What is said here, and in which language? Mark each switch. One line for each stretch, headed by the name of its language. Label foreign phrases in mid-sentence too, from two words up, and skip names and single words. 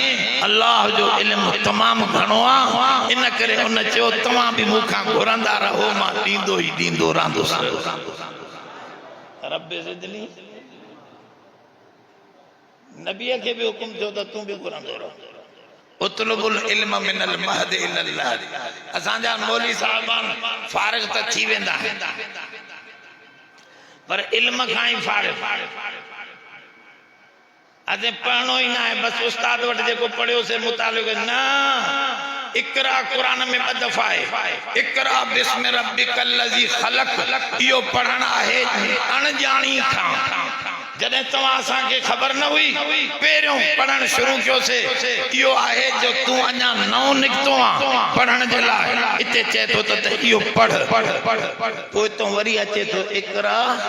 Sindhi: अल्लाह जो इल्म तमाम घणो आहे, इन करे उन चयो तव्हां बि मूंखां घुरंदा रहो, मां ॾींदो ई ॾींदो रहंदुसि।
Arabic: رب زدني
Sindhi: नबीअ खे बि हुकुम थियो त तूं बि घुरंदो रहो
Arabic: اطلبوا العلم من المهد إلى اللحد
Sindhi: असांजा मौलवी साहिबान फारिग त थी वेंदा पर इल्म खां ई फारिग अॼु पढ़णो ई न आहे बस उस्ताद वटि जेको पढ़ियो से मुतालिक़ न इकरा कुरान में 2 दफ़ा आहे
Arabic: اقرأ باسم ربك الذي خلق
Sindhi: इहो पढ़ण आहे अणॼाणी खां जॾहिं तव्हां असांखे ख़बर न हुई पहिरियों पढ़ण शुरू कयोसीं इहो आहे जो तूं अञा नओं निकितो आहे पढ़ण जे लाइ हिते चए थो त इहो पढ़ पोइ हितां वरी अचे थो इकरा